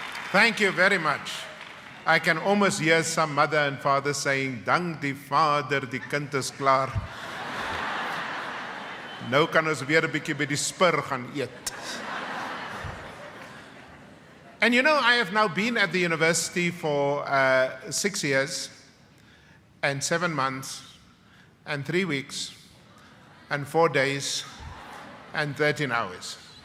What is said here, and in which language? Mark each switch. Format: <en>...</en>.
<en>Thank you very much. I can almost hear some mother and father saying,</en> <af>"Dank die Vader, die kind is klaar. Nou kan ons weer 'n bietjie by die spur gaan eet."</af> <en>And I have now been at the university for 6 years and 7 months and 3 weeks and 4 days and 13 hours.</en>